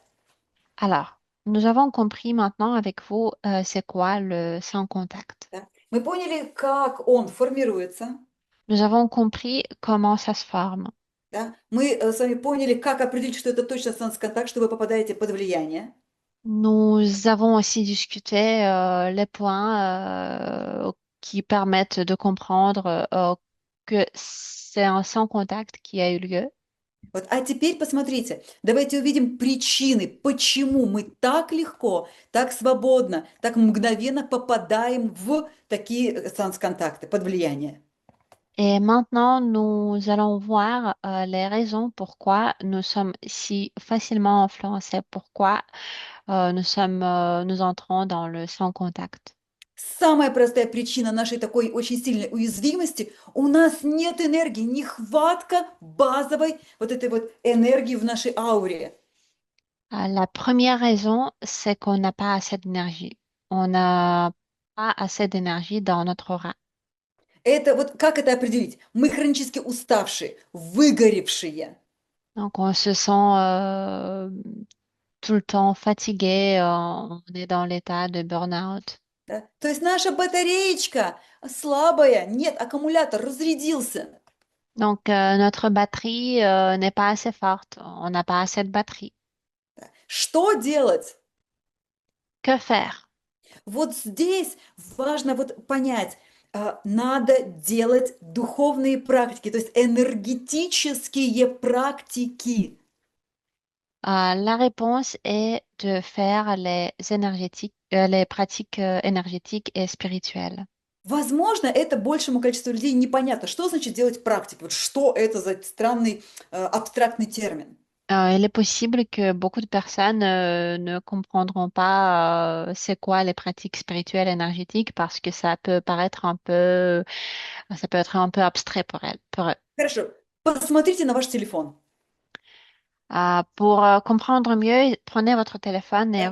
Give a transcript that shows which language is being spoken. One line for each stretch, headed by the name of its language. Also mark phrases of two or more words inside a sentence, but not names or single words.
French: Alors, nous avons compris maintenant avec vous c'est quoi le sans contact.
Russian: да. Мы поняли, как он формируется,
French: Nous avons compris comment ça se forme.
Russian: да. Мы с вами поняли, как определить, что это точно санс-контакт, что вы попадаете под влияние.
French: Nous avons aussi discuté les points qui permettent de comprendre que c'est un sans contact qui a eu lieu.
Russian: Вот. А теперь посмотрите, давайте увидим причины, почему мы так легко, так свободно, так мгновенно попадаем в такие санс-контакты под влияние.
French: Et maintenant, nous allons voir les raisons pourquoi nous sommes si facilement influencés, pourquoi nous entrons dans le sans contact.
Russian: Самая простая причина нашей такой очень сильной уязвимости — у нас нет энергии, нехватка базовой вот этой вот энергии в нашей ауре.
French: La première raison, c'est qu'on n'a pas assez d'énergie. On n'a pas assez d'énergie dans notre aura.
Russian: Это вот как это определить? Мы хронически уставшие, выгоревшие.
French: Donc, on se sent tout le temps fatigué, on est dans l'état de burn-out.
Russian: Да? То есть наша батареечка слабая, нет, аккумулятор разрядился.
French: Donc, notre batterie n'est pas assez forte, on n'a pas assez de batterie.
Russian: Что делать?
French: Que faire?
Russian: Вот здесь важно вот понять, надо делать духовные практики, то есть энергетические практики.
French: La réponse est de faire les pratiques énergétiques et spirituelles.
Russian: Возможно, это большему количеству людей непонятно. Что значит делать практики? Вот что это за странный абстрактный термин?
French: Il est possible que beaucoup de personnes ne comprendront pas c'est quoi les pratiques spirituelles énergétiques parce que ça peut être un peu abstrait pour elles, pour eux.
Russian: Хорошо, посмотрите на ваш телефон.
French: Pour comprendre mieux, prenez votre téléphone et